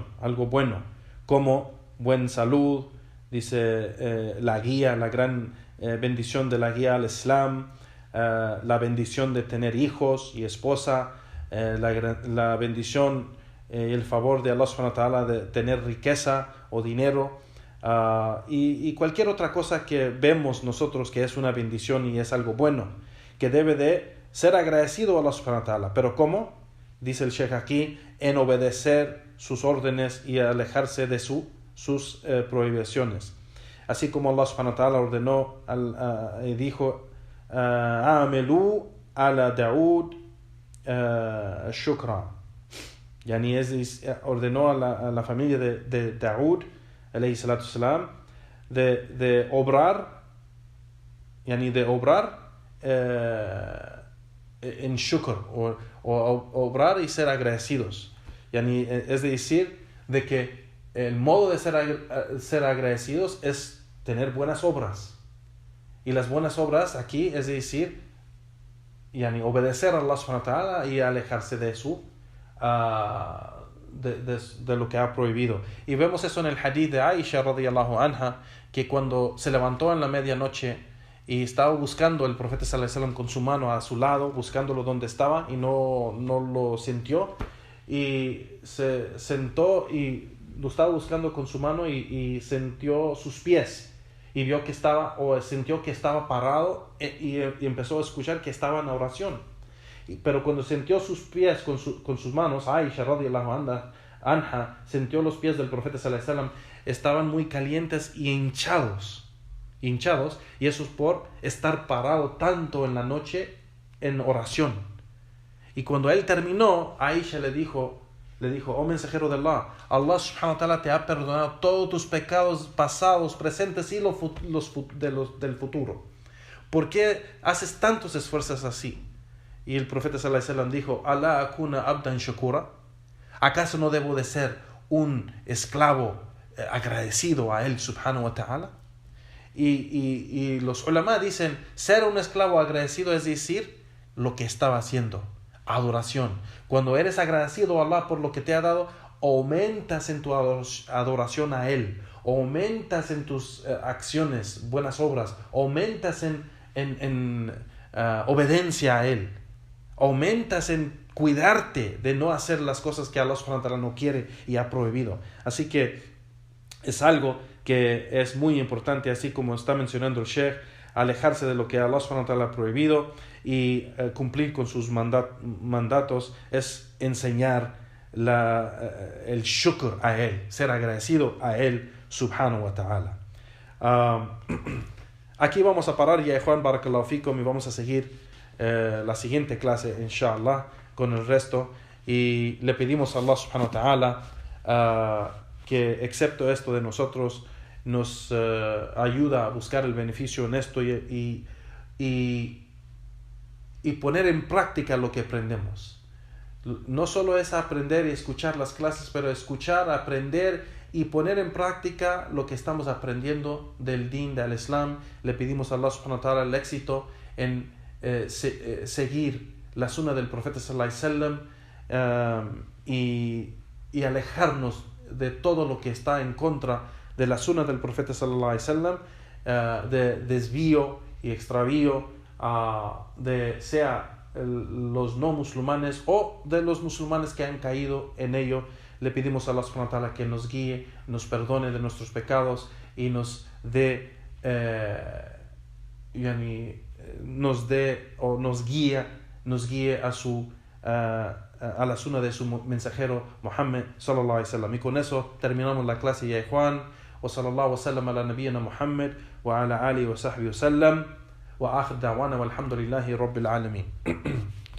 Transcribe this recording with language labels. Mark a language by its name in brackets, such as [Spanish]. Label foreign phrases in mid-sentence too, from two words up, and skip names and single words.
[Spanish] algo bueno, como buena salud, dice la guía, la gran bendición de la guía al Islam, la bendición de tener hijos y esposa, la bendición y el favor de Allah [Arabic] سبحانه وتعالى [Spanish] de tener riqueza o dinero, y cualquier otra cosa que vemos nosotros que es una bendición y es algo bueno, que debe de ser agradecido a Allah [Arabic] سبحانه وتعالى. [Spanish] Pero ¿cómo? Dice el Sheikh aquí, en obedecer sus órdenes y alejarse de sus prohibiciones. Así como Allah [Arabic] سبحانه وتعالى [Spanish] ordenó y dijo, [Arabic] اعملوا آل داود شكرا. [Spanish] Yani ordenó a la familia de Daud [Arabic] عليه الصلاة والسلام [Spanish] de obrar, yani de obrar en shukr, o obrar y ser agradecidos. Yani, es decir, de que el modo de ser agradecidos es tener buenas obras. Y las buenas obras aquí es decir, yani, obedecer a Allah [Arabic] سبحانه وتعالى [Spanish] y alejarse de de lo que ha prohibido. Y vemos eso en el hadith de Aisha [Arabic] رضي الله عنها, [Spanish] que cuando se levantó en la medianoche y estaba buscando el profeta [Arabic] صلى الله عليه وسلم [Spanish] con su mano a su lado, buscándolo donde estaba, y no lo sintió, y se sentó y lo estaba buscando con su mano y sintió sus pies y vio que sintió que estaba parado, y empezó a escuchar que estaba en oración. Pero cuando sintió sus pies con sus manos, Aisha [Arabic] رضي الله عنها [Spanish] sintió los pies del profeta [Arabic] صلى الله عليه وسلم, [Spanish] estaban muy calientes y hinchados, y eso es por estar parado tanto en la noche en oración. Y cuando él terminó, Aisha le dijo, oh mensajero de Allah, Allah [Arabic] سبحانه وتعالى [Spanish] te ha perdonado todos tus pecados pasados, presentes y del futuro. ¿Por qué haces tantos esfuerzos así? Y el profeta [Arabic] صلى الله عليه وسلم [Spanish] dijo, [Arabic] ¿ألا أكون عبدا شكورا? [Spanish] ¿Acaso no debo de ser un esclavo agradecido a él [Arabic] سبحانه وتعالى? [Spanish] Y los ulama dicen, ser un esclavo agradecido es decir, lo que estaba haciendo, adoración. Cuando eres agradecido a Allah por lo que te ha dado, aumentas en tu adoración a Él, aumentas en tus acciones, buenas obras, aumentas en obediencia a Él, aumentas en cuidarte de no hacer las cosas que Allah [Arabic] سبحانه وتعالى [Spanish] no quiere y ha prohibido. Así que es algo que es muy importante, así como está mencionando el Sheikh, alejarse de lo que Allah [Arabic] سبحانه وتعالى [Spanish] ha prohibido y cumplir con sus mandatos, es enseñar el shukr a Él, ser agradecido a Él [Arabic] سبحانه وتعالى. [Spanish] Aquí vamos a parar ya, Juan, [Arabic] بارك الله فيكم, [Spanish] y vamos a seguir la siguiente clase, inshallah, con el resto, y le pedimos a Allah [Arabic] سبحانه وتعالى [Spanish] que, excepto esto de nosotros, nos ayuda a buscar el beneficio en esto y poner en práctica lo que aprendemos. No solo es aprender y escuchar las clases, pero escuchar, aprender y poner en práctica lo que estamos aprendiendo del din, del Islam. Le pedimos a Allah [Arabic] سبحانه وتعالى [Spanish] el éxito en seguir la sunna del profeta [Arabic] صلى الله عليه وسلم [Spanish] y alejarnos de todo lo que está en contra de la sunna del profeta [Arabic] صلى الله عليه وسلم, [Spanish] de desvío y extravío, sea los no musulmanes o de los musulmanes que han caído en ello. Le pedimos a Allah [Arabic] سبحانه وتعالى [Spanish] que nos guíe, nos perdone de nuestros pecados y nos guíe a la sunna de su mensajero Muhammad [Arabic] صلى الله عليه وسلم. [Spanish] Y con eso terminamos la clase, ya Juan. [Arabic] وصلى الله وسلم على نبينا محمد وعلى آله وصحبه وسلم وآخر دعوانا والحمد لله رب العالمين.